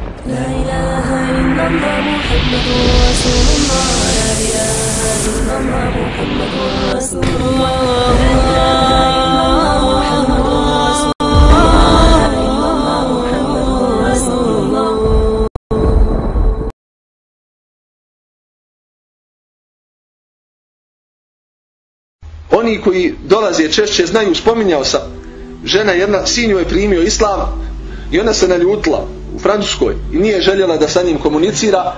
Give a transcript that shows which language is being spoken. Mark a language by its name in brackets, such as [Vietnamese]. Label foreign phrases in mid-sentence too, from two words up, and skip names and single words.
[Arabic] لا إله إلا الله محمد رسول الله لا إله إلا الله محمد رسول الله لا إله إلا الله محمد رسول الله لا إله إلا الله محمد رسول الله. [Bosnian] Oni koji dolaze češće znaju, spominjao sam, žena jedna, sin joj je primio islam i ona se naljutila u Francuskoj i nije željela da sa njim komunicira.